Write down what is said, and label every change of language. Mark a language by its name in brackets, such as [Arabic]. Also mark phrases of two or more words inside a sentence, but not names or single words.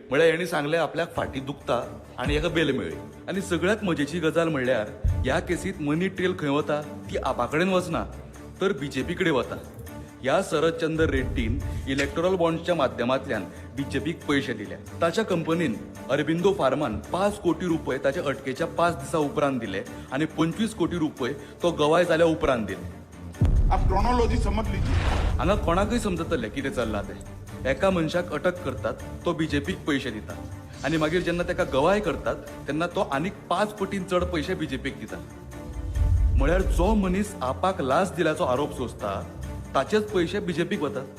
[Konkani] म्हळ्यार हेणी सांगलें आपल्याक फाटी दुखता आणि हाका बेल मेळ्ळी. आणि सगळ्यात मजेची गजाल म्हणल्यार ह्या केसींत [English] money trail [Konkani] खंय वता ती आपा कडेन वचना तर BJP कडेन वता. ह्या शरदचंद्र रेड्डीन इलेक्टोरल बॉन्ड्सच्या माध्यमांतल्यान BJPक पयशे दिले. ताच्या कंपनीन अरबिंदो फार्मान 5 कोटी रुपये ताच्या अटकेच्या 5 दिसां उपरांत दिले आणि 25 कोटी रुपये तो गवाय जाल्या उपरांत दिले. [Hindi] आप क्रोनोलॉजी समझ लीजिए. [Konkani] हांगा कोणाकय समजतलें कितें चल्लां तें. एका मनशाक अटक करतात, तो BJPक पयशे दिता आणि मागीर जेन्ना ताका गवाय करतात तेन्ना तो आनीक 5 पटीन चड पयशे BJPक दिता. म्हळ्यार जो मनीस आपाक लाच दिल्याचो आरोप सोंसता ताचेच पयशे BJPक वतात.